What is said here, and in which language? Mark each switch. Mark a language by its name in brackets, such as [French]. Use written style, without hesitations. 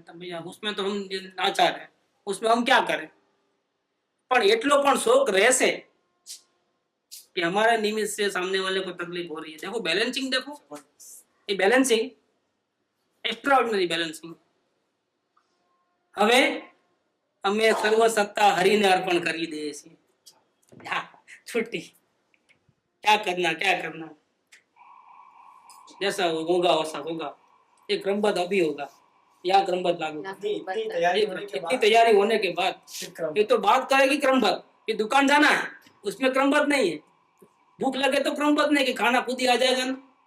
[Hindi] तो भैया उसमें तो हम लाचार है, उसमें हम क्या करें। पर [Gujarati] एटलो पण शोक रहશે [Hindi] कि हमारे निमित्त से सामने वाले को तकलीफ हो रही है। देखो बैलेंसिंग, देखो ये बैलेंसिंग एक्स्ट्राऑर्डिनरी बैलेंसिंग। [Gujarati] હવે અમે સર્વ સત્તા હરિને અર્પણ કરી દઈએ છીએ। [Hindi] छुट्टी, क्या करना, क्या करना, जैसा होगा वैसा होगा। ये क्रमबद्ध अभी होगा, या क्रमबद्ध लागू। इतनी तैयारी होने के बाद ये तो बात करेगी क्रमबद्ध। ये दुकान जाना है उसमें क्रमबद्ध नहीं है, भूख लगे तो क्रमबद्ध नहीं कि खाना खुद ही आ जाएगा ना।